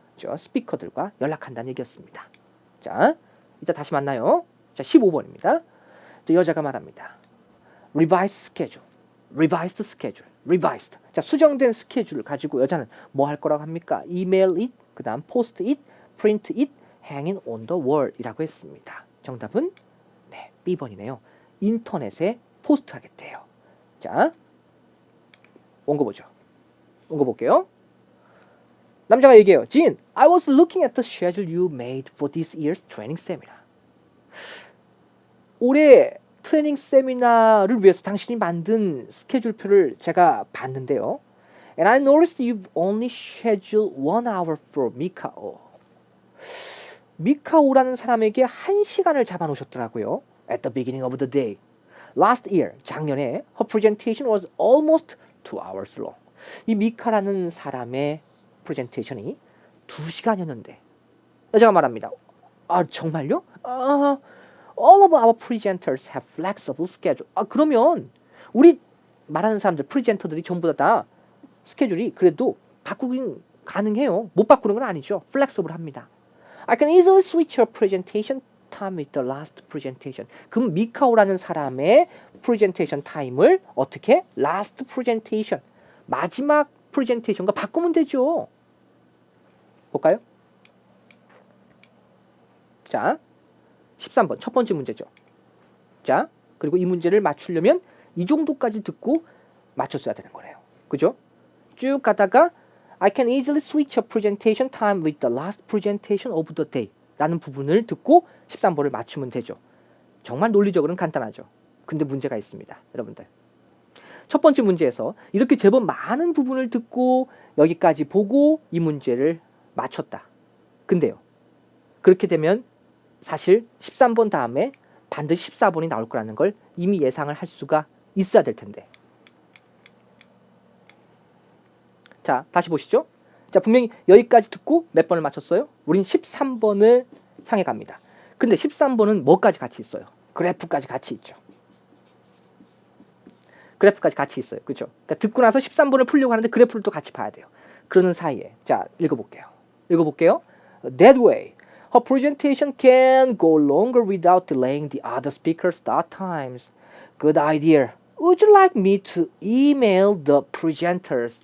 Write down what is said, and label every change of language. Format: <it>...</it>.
<ko>저 스피커들과 연락한다는 얘기였습니다. 자, 이따 다시 만나요. 자, 15번입니다. 자, 여자가 말합니다.</ko> <en>Revised schedule. Revised schedule. Revised.</en> <ko>자, 수정된 스케줄을 가지고 여자는 뭐 할 거라고 합니까?</ko> <en>Email it. 그 다음 post it. print it, hanging on the wall 이라고 했습니다.</en> <ko>정답은 네, B번이네요. 인터넷에 포스트하겠대요. 자, 원고 보죠. 원고 볼게요. 남자가 얘기해요.</ko> <en>Jean, I was looking at the schedule you made for this year's training seminar.</en> <ko>올해 트레이닝 세미나를 위해서 당신이 만든 스케줄표를 제가 봤는데요.</ko> <en>And I noticed you've only scheduled 1 hour for Mika O.</en> <ko>미카오라는 사람에게 1시간을 잡아놓으셨더라고요.</ko> <en>At the beginning of the day. Last year,</en> <ko>작년에</ko> <en>her presentation was almost 2 hours long.</en> <ko>이 미카라는 사람의 프레젠테이션이 2시간이었는데 여자가 말합니다. 아, 정말요?</ko> <en>All of our presenters have flexible schedule.</en> <ko>아, 그러면 우리 말하는 사람들, 프레젠터들이 전부 다 스케줄이 그래도 바꾸긴 가능해요. 못 바꾸는 건 아니죠. 플렉서블 합니다.</ko> <en>I can easily switch your presentation time with the last presentation.</en> <ko>그럼 미카오라는 사람의 presentation time을 어떻게?</ko> <en>last presentation.</en> <ko>마지막 presentation과 바꾸면 되죠. 볼까요? 자, 13번 첫 번째 문제죠. 자, 그리고 이 문제를 맞추려면 이 정도까지 듣고 맞췄어야 되는 거예요. 그죠?</ko> <en>쭉 가다가 I can easily switch a presentation time with the last presentation of the day</en> <ko>라는 부분을 듣고 13번을 맞추면 되죠. 정말 논리적으로는 간단하죠. 근데 문제가 있습니다. 여러분들. 첫 번째 문제에서 이렇게 제법 많은 부분을 듣고 여기까지 보고 이 문제를 맞췄다. 근데요. 그렇게 되면 사실 13번 다음에 반드시 14번이 나올 거라는 걸 이미 예상을 할 수가 있어야 될 텐데. 자, 다시 보시죠. 자, 분명히 여기까지 듣고 몇 번을 맞췄어요? 우린 13번을 향해 갑니다. 근데 13번은 뭐까지 같이 있어요? 그래프까지 같이 있죠. 그래프까지 같이 있어요. 그죠? 그러니까 듣고 나서 13번을 풀려고 하는데 그래프를 또 같이 봐야 돼요. 그러는 사이에 자, 읽어볼게요.</ko> <en>That way, her presentation can go longer without delaying the other speaker's start times. Good idea. Would you like me to email the presenters?</en>